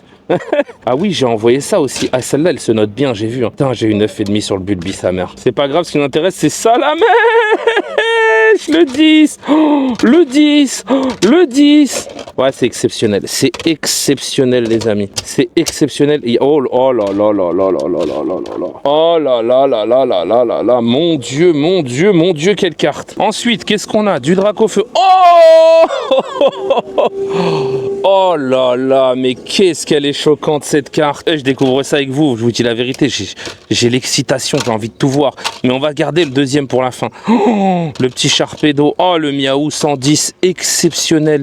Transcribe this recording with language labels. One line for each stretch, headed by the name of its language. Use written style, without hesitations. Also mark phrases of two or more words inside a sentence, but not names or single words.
French: Ah oui, j'ai envoyé ça aussi. Ah, celle-là, elle se note bien, j'ai vu. Hein. Putain, j'ai eu 9,5 sur le Bulbi, sa mère. C'est pas grave, ce qui m'intéresse, c'est ça, la mèche. Le 10. Oh, le 10. Oh, le 10. Ouais, c'est exceptionnel. C'est exceptionnel, les amis. C'est exceptionnel. Oh là là là là là là là là là. Oh là là là là là là là là. Mon Dieu, quelle carte. Ensuite, qu'est-ce qu'on a? Du Dracofeu. Oh oh là là, mais qu'est-ce qu'elle est choquante cette carte. Je découvre ça avec vous, je vous dis la vérité, j'ai l'excitation, j'ai envie de tout voir. Mais on va garder le deuxième pour la fin. Oh, le petit Sharpedo, oh le Miaou 110, exceptionnel.